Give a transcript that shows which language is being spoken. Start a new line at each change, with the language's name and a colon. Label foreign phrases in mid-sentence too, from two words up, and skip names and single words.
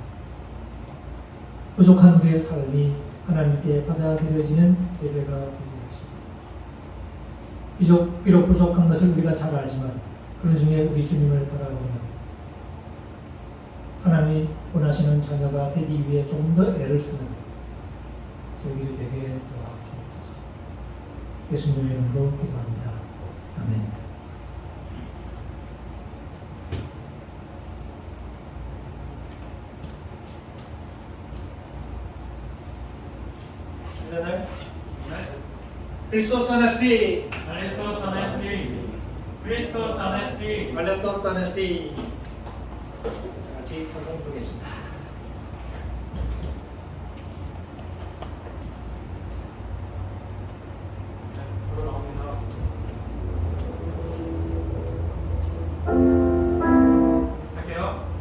Korean: 부족한 우리의 삶이 하나님께 받아들여지는 예배가 되게 하시고, 비록 부족한 것을 우리가 잘 알지만 그 중에 우리 주님을 바라보며 하나님이 원하시는 자녀가 되기 위해 조금 더 애를 쓰는 저희들이 되게 도와주옵소서. 예수님의 이름으로 기도합니다. 아멘.
Greek: Χριστός ανέστη. Χριστός ανέστη. Χριστός ανέστη. Χριστός ανέστη.
Korean: 같이 찬송 부르겠습니다. 할게요.